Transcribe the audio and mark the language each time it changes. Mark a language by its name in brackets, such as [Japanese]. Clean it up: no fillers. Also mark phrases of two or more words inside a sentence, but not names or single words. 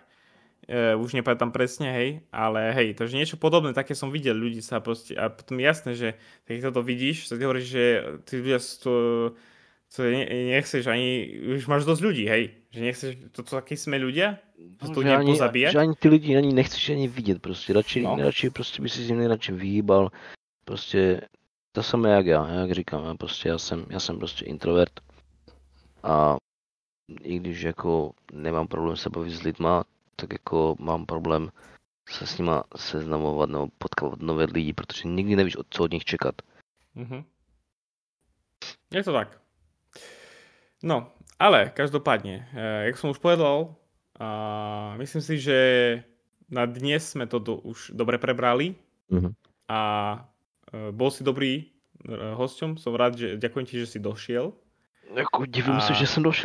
[Slovak] Už nepamätám presne, hej, ale hej, takže niečo podobné, také som videl, ľudí sa proste, a potom jasné, že keď to vidíš, tak hovoríš, že ty ľudia to nechceš ani, už máš dosť ľudí, hej, že nechceš, akí sme ľudia, že to nepozabíjať. Že ani ty ľudí ani nechceš ani vidieť, proste, radšej proste by si s nimi radšej vyhýbal, proste. [Czech] To samé jak jak říkám, prostě já jsem prostě introvert a i když jako nemám problém se bavit s lidma, tak jako mám problém se s nima seznamovat nebo potkávat nové lidi, protože nikdy nevíš, co od nich čekat. Je to tak. No, [Slovak] ale každopádne, jak som už povedal, myslím si, že na dnes sme to už dobre prebrali a bol si dobrý hosťom, som rád, že ďakujem ti, že si došiel. Divím sa, že som došiel.